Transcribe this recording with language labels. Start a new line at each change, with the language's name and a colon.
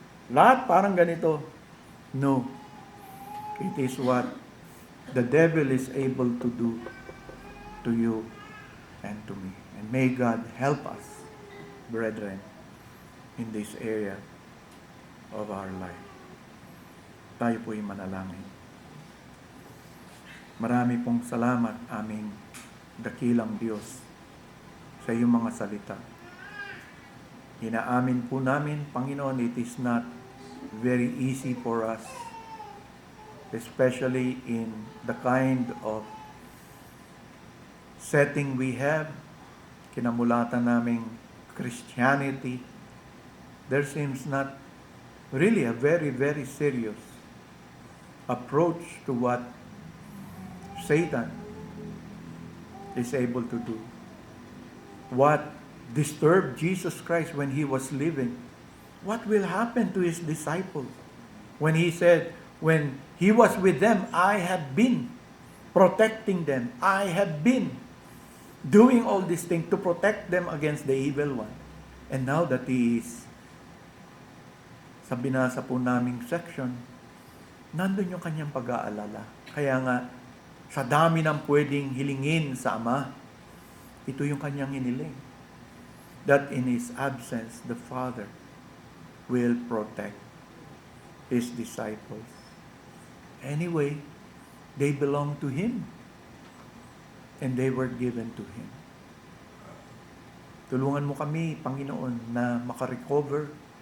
Filipino: Lahat parang ganito.
English: No. It is what the devil is able to do to you and to me. And may God help us, brethren, in this area of our life.
Filipino: Tayo po'y manalangin. Marami pong salamat, aming dakilang Diyos, sa iyong mga salita. Inaamin po namin, Panginoon,
English: it is not very easy for us, especially in the kind of setting we have,
Filipino: kinamulatan naming
English: Christianity. There seems not really a very, very serious approach to what Satan is able to do. What disturbed Jesus Christ when he was living? What will happen to his disciples? When he said, when he was with them, I have been protecting them. I have been doing all these things to protect them against the evil one. And now that he is,
Filipino: sa binasa po naming section, nandun yung kanyang pag-aalala. Kaya nga, sa dami ng pwedeng hilingin sa Ama, ito yung kanyang hiniling.
English: That in His absence, the Father will protect His disciples. Anyway, they belong to Him. And they were given to Him.
Filipino: Tulungan mo kami, Panginoon, na makarecover.